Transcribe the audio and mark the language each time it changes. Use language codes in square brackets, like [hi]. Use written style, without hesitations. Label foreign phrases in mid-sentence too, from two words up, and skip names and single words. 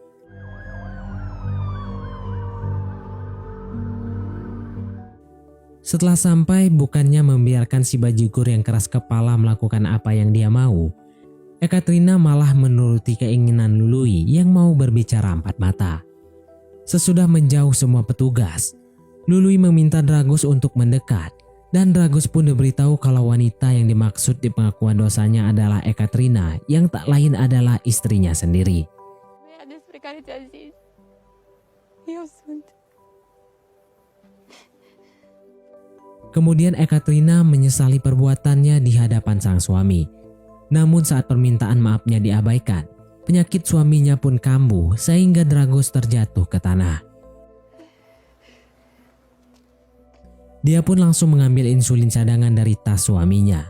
[id] Setelah sampai, bukannya membiarkan si bajigur yang keras kepala melakukan apa yang dia mau, Ekaterina malah menuruti keinginan Lului yang mau berbicara empat mata. Sesudah menjauh semua petugas, Lului meminta Dragos untuk mendekat dan Dragos pun diberitahu kalau wanita yang dimaksud di pengakuan dosanya adalah Ekaterina yang tak lain adalah istrinya sendiri. [ro] Femeia despre care ți-a zis. Eu sunt. [id] Kemudian Ekaterina menyesali perbuatannya di hadapan sang suami. Namun saat permintaan maafnya diabaikan, penyakit suaminya pun kambuh sehingga Dragos terjatuh ke tanah. Dia pun langsung mengambil insulin cadangan dari tas suaminya.